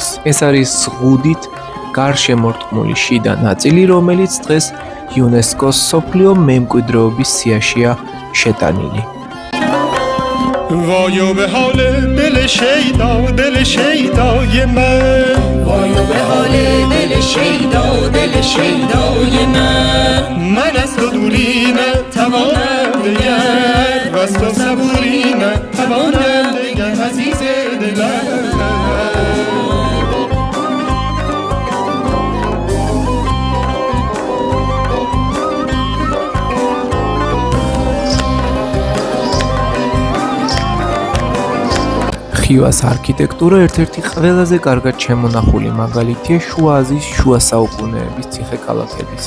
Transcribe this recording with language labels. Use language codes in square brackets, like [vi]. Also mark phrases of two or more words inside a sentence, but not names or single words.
[ka] ეს არის ზღუდით გარშემორტყმული შიდა ნაწილი, რომელიც დღეს იუნესკოს მსოფლიო მემკვიდრეობის სიაშია შეტანილი. [fa] وایو به حال دل شیدای من وایو به حال دل شیدای من از تو دوری نتوانم دگر و از تو صبوری نتوانم دگر عزیز دلم [ka] ხივას არქიტექტურა ერთ-ერთი ყველაზე კარგად შემონახული მაგალითია შუა აზიის შუა საუკუნეების ციხე-ქალაქებისა.